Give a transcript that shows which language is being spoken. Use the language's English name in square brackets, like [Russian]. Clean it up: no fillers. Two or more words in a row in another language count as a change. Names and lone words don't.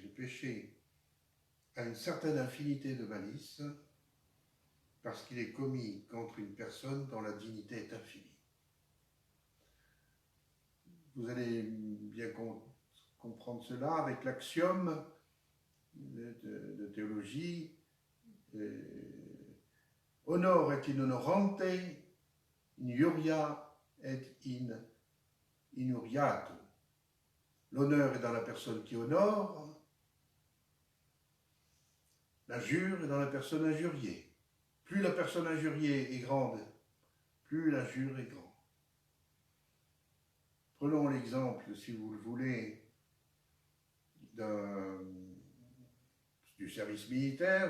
[French] Le péché a une certaine infinité de malice parce qu'il est commis contre une personne dont la dignité est infinie. Vous allez bien comprendre cela avec l'axiome de théologie. [Latin] Honor et in honorante, injuria et in injuriato. [French] L'honneur est dans la personne qui honore, l'injure est dans la personne injuriée. Plus la personne injuriée est grande, plus l'injure est grande. Prenons l'exemple, si vous le voulez, du service militaire.